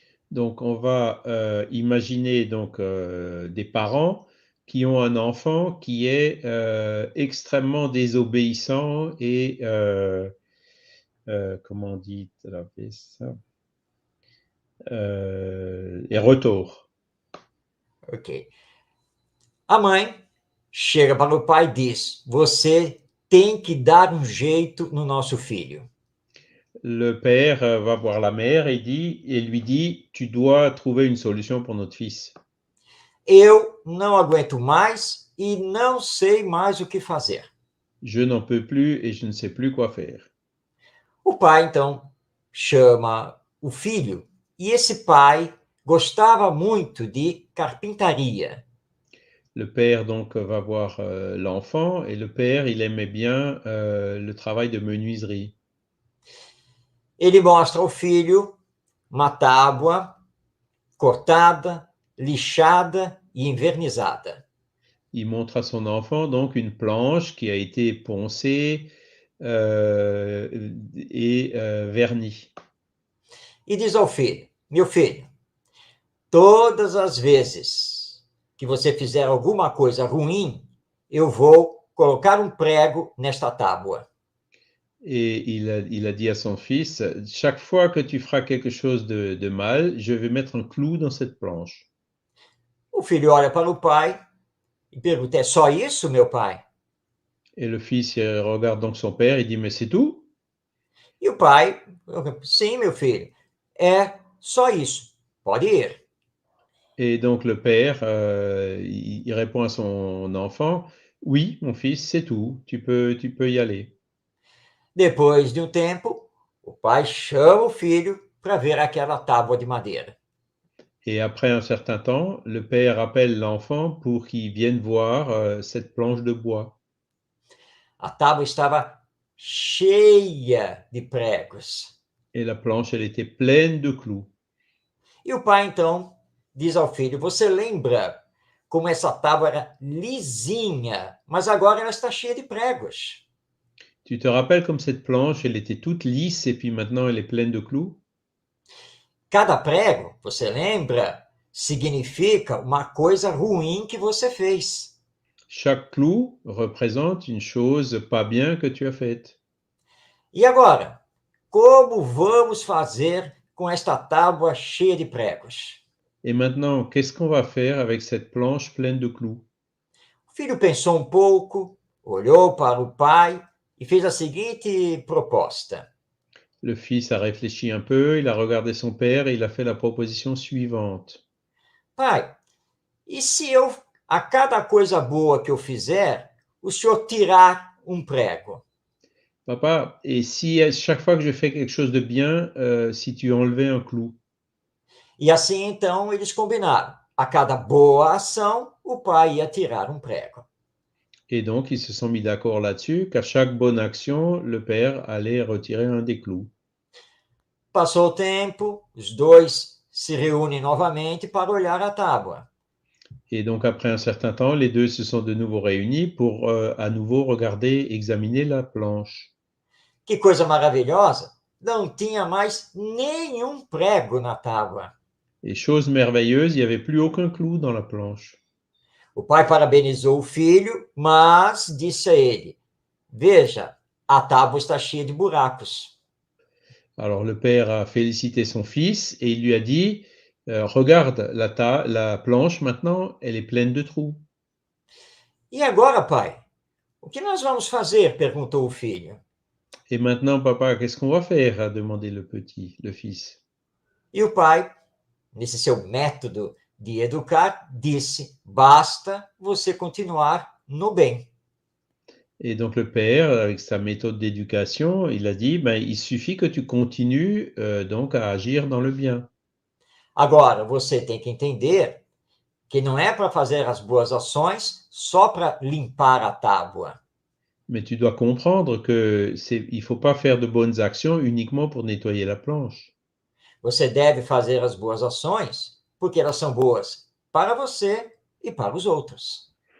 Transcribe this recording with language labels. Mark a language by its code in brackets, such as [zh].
[fr] Donc, on va imaginer donc, des parents qui ont un enfant qui est extrêmement désobéissant et, comment on dit ça? Et retors. Ok. [pt] A mãe chega para o pai e diz: você tem que dar um jeito no nosso filho. [fr] Le père va voir la mère et lui dit, tu dois trouver une solution pour notre fils. [pt] Eu não aguento mais e não sei mais o que fazer. [fr] Je n'en peux plus et je ne sais plus quoi faire. [pt] O pai, então, chama o filho, e esse pai gostava muito de carpintaria. [fr] Le père donc va voir l'enfant et le père, il aimait bien le travail de menuiserie. [pt] Ele mostra ao filho uma tábua cortada, lixada e envernizada. [fr] Il montre à son enfant donc une planche qui a été poncée et vernie. [pt] E diz ao filho: meu filho, todas as vezes que você fizer alguma coisa ruim, eu vou colocar um prego nesta tábua. [fr] Et il a dit à son fils, chaque fois que tu feras quelque chose de mal, je vais mettre un clou dans cette planche. [pt] O filho olha para o pai e pergunta: é só isso, meu pai? [fr] Et le fils regarde donc son père et dit, mais c'est tout? [pt] E o pai: sim, meu filho, é só isso. Pode ir. [fr] Et donc le père, il répond à son enfant, oui, mon fils, c'est tout, tu peux y aller. [pt] Depois de um tempo, o pai chama o filho para ver aquela tábua de madeira. [fr] Et après un certain temps, le père appelle l'enfant pour qu'il vienne voir cette planche de bois. [pt] A tábua estava cheia de pregos. [fr] Et la planche, elle était pleine de clous. [pt] E o pai, então, diz ao filho: você lembra como essa tábua era lisinha, mas agora ela está cheia de pregos? [fr] Tu te rappelles comme cette planche, elle était toute lisse et puis maintenant elle est pleine de clous? [pt] Cada prego, você lembra, significa uma coisa ruim que você fez. [fr] Chaque clou représente une chose pas bien que tu as faite. [pt] E agora, como vamos fazer com esta tábua cheia de pregos? [fr] Et maintenant, qu'est-ce qu'on va faire avec cette planche pleine de clous? [pt] O filho pensou um pouco, olhou para o pai e fez a seguinte proposta: [fr] Le fils a réfléchi un peu, il a regardé son père et il a fait la proposition suivante. [pt] pai, e se eu, a cada coisa boa que eu fizer, o senhor tirar um prego? [fr] Papa, et si à chaque fois que je fais quelque chose de bien, si tu enlevais un clou? [pt] E assim, então, eles combinaram. A cada boa ação, o pai ia tirar um prego. [fr] Et donc, ils se sont mis d'accord là-dessus qu'à chaque bonne action, le père allait retirer un des clous. [pt] Passou o tempo, os dois se reúnem novamente para olhar a tábua. [fr] Et donc, après un certain temps, les deux se sont de nouveau réunis pour à nouveau regarder, examiner la planche. [pt] Que coisa maravilhosa! Não tinha mais nenhum prego na tábua. [fr] Et chose merveilleuse, il n'y avait plus aucun clou dans la planche. [pt] O pai parabenizou o filho, mas disse a ele: Veja, a tábua está cheia de buracos. [fr] Alors, le père a félicité son fils et il lui a dit, regarde, la planche maintenant, elle est pleine de trous. [pt] E agora, pai? O que nós vamos fazer? Perguntou o filho. [fr] Et maintenant, papa, qu'est-ce qu'on va faire? A demandé le fils. [pt] E o pai, nesse seu método de educar, disse: Basta você continuar no bem. [fr] Et donc le père, avec sa méthode d'éducation, il a dit, ben, il suffit que tu continues donc à agir dans le bien. [pt] Agora, você tem que entender que não é para fazer as boas ações só para limpar a tábua. [fr] Mais tu dois comprendre que il faut pas faire de bonnes actions uniquement pour nettoyer la planche. [pt] Você deve fazer as boas ações porque elas são boas para você e para os outros.